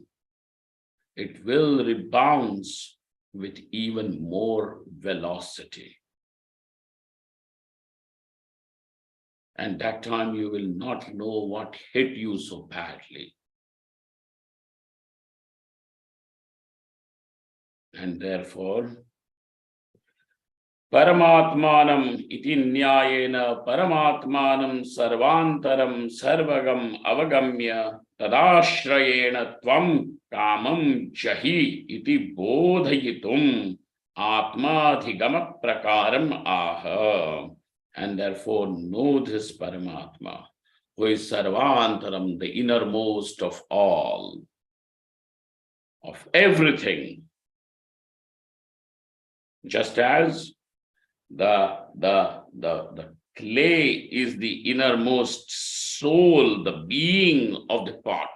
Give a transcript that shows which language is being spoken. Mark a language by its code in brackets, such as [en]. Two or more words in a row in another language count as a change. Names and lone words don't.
[en] It will rebound with even more velocity. And that time you will not know what hit you so badly. And therefore, [sa] परमात्मानम् इति न्यायेन परमात्मानं सर्वान्तरं सर्वगम् अवगम्य तदाश्रयेण त्वं कामं जहि इति बोधयितुम् आत्माधिगम प्रकारम् आह. [en] And therefore know this Paramatma, who is sarvantaram, the innermost of all, of everything. Just as the clay is the innermost soul, the being of the pot.